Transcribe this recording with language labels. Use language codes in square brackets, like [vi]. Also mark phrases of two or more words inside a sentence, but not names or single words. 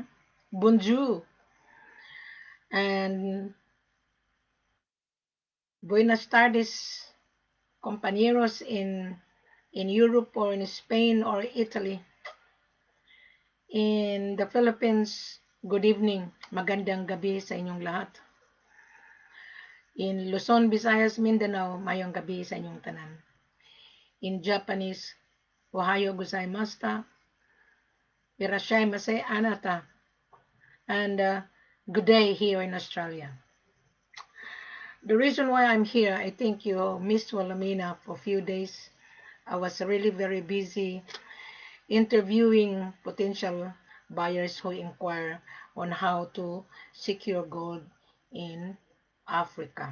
[en] Bonjour and [es] buenas tardes, compañeros [en] in Europe or in Spain or Italy. In the Philippines, good evening. [tl] Magandang gabi sa inyong lahat. In Luzon, Visayas, Mindanao, [ceb] mayong gabi sa inyong tanan. [en] In Japanese, [ja] おはようございました、いらっしゃいませ あなた, [en] and good day here in Australia. The reason why I'm here, I think you missed Wilhelmina for a few days. I was really very busy interviewing potential buyers who inquire on how to secure gold in Africa.